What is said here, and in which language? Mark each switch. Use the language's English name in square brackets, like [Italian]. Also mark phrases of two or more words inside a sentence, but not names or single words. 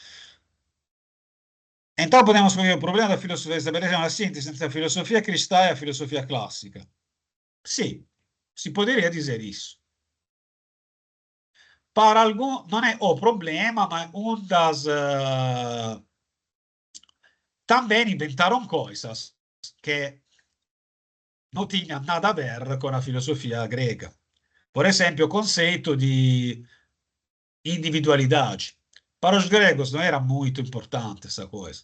[Portuguese] Então podemos ver o problema da filosofia, estabelecer uma síntese entre a filosofia cristã e a filosofia clássica. Sì, si poderia dizer isso. Para algum, [Italian] non è [Portuguese] o problema, [Italian] ma un das... [Portuguese] também inventaram coisas que não tinham nada a ver com a filosofia grega. Por exemplo, o conceito de individualidade. Para os gregos não era muito importante essa coisa.